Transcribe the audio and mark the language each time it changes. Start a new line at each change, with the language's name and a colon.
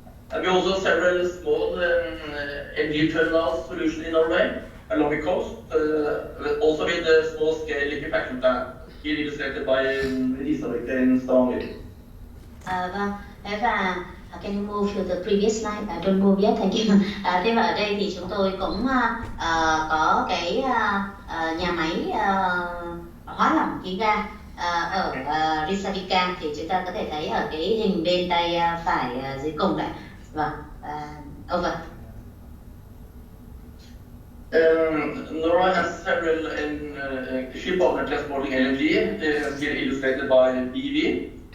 English: We also several small LNG terminal solutions in Norway along the coast, also with a small scale liquefaction plant, here illustrated by Elisabeth in Stavanger.
Vietnamese: Vâng, thế và
English: can you move to the previous slide? Don't move yet, thank you.
Vietnamese: Thế và ở đây thì chúng tôi cũng có cái nhà máy hóa lỏng khí ga ở Reykjavik, thì chúng ta có thể thấy ở cái hình bên tay phải dưới cùng này. Vâng, over.
English: Norway has several ship owners transporting LNG, here illustrated by BV.